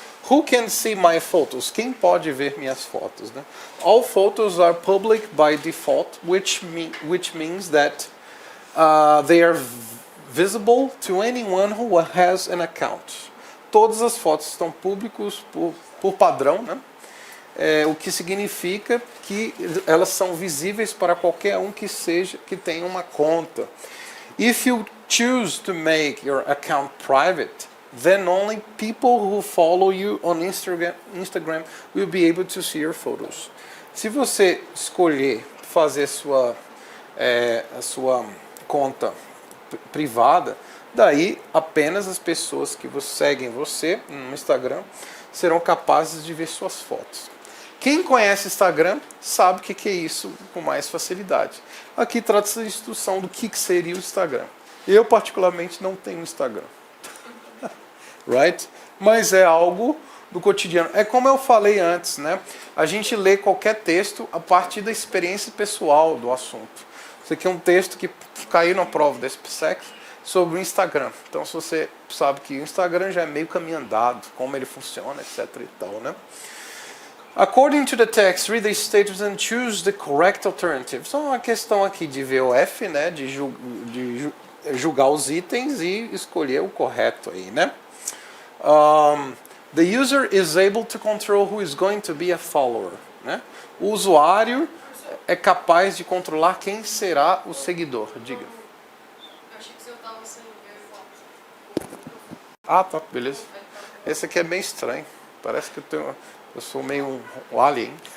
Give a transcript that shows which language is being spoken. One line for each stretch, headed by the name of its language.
English: Who can see my photos?
Portuguese: Quem pode ver minhas fotos? Né?
English: All photos are public by default, which means that they are visible to anyone who has an account.
Portuguese: Todas as fotos estão públicas por padrão, né? O que significa que elas são visíveis para qualquer um que tenha uma conta.
English: If you choose to make your account private, then only people who follow you on Instagram will be able to see your photos.
Portuguese: Se você escolher fazer a sua conta privada, daí apenas as pessoas que seguem você no Instagram serão capazes de ver suas fotos. Quem conhece Instagram sabe o que é isso com mais facilidade. Aqui trata-se da instrução do que seria o Instagram. Eu particularmente não tenho Instagram.
English: Right?
Portuguese: Mas é algo do cotidiano. É como eu falei antes, né? A gente lê qualquer texto a partir da experiência pessoal do assunto. Isso aqui é um texto que caiu na prova da SPSEC sobre o Instagram. Então, se você sabe que o Instagram já é meio caminho andado, como ele funciona, etc. e tal, né?
English: According to the text, read the statements and choose the correct alternative.
Portuguese: Só uma questão aqui de VOF, né? De julgar os itens e escolher o correto aí, né?
English: The user is able to control who is going to be a follower.
Portuguese: Né? O usuário é capaz de controlar quem será o seguidor. Diga. Eu achei que você estava sem ver foto. Ah, tá, beleza. Esse aqui é bem estranho. Parece que eu sou meio um alien.